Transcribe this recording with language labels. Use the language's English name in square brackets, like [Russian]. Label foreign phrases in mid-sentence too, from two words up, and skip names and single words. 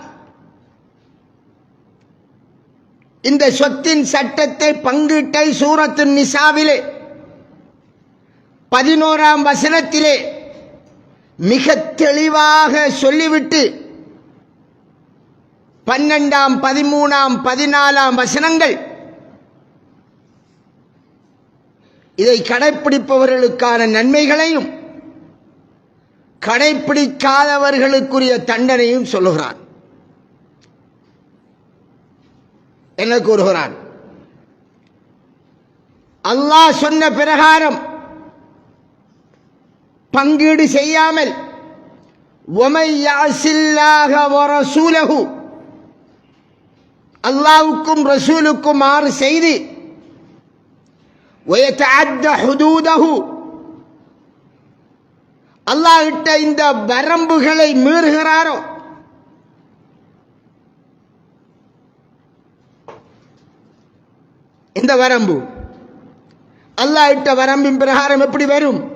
[Tamil] இந்த சொத்தின் சட்டத்தை பங்கீட்டை சூரத்து நிசாவிலே 11ஆம் வசனத்திலே மிக தெளிவாக சொல்லிவிட்டு 12ஆம் 13ஆம் 14ஆம் வசனங்கள் இதை கடைப்பிடிப்பவர்களுக்கான நன்மைகளையும் கடைப்பிடிக்காதவர்களுக்குரிய தண்டனையும் சொல்லுகிறான். என்ன கூறுகிறான்? அல்லாஹ் சொன்ன பிரகாரம் பங்கீடு செய்யாமல் [Arabic] وَمَن يَعْصِ اللَّهَ وَرَسُولَهُ [Tamil] அல்லாஹ்வுக்கும் ரசூலுக்கும் மாறு செய்து [Arabic] وَيَتَعَدَّ حُدُودَهُ [Tamil] அல்லாஹ் இட்ட இந்த வரம்புகளை மீறுகிறாரோ இந்த வரம்பு அல்லாஹ் இட்ட வரம்பின் பிரகாரம் எப்படி வரும்?